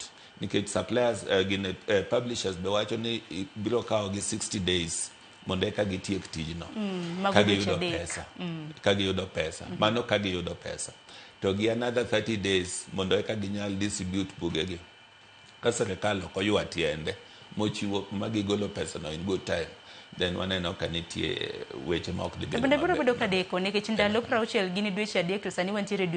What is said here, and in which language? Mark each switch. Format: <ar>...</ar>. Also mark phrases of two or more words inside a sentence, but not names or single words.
<luo>Nikech suppliers publishers be wacho ni biro kawo gi 60 days mondo eka gitiek tijno ka giyudo pesa mano ka giyudo pesa to gi</luo> <en>another 30 days</en> <luo>mondo eka ginyal distribute bugegi ka sirkal ok oywa tiende mochiwo magigolo pesa no</luo> <en>in good time</en> <luo>then waneno ka nitie weche ma ok dhi bedo maber. Bende biro bedo ka deko nikech ndalo 60 gini dweche adek to sani wantiere</luo>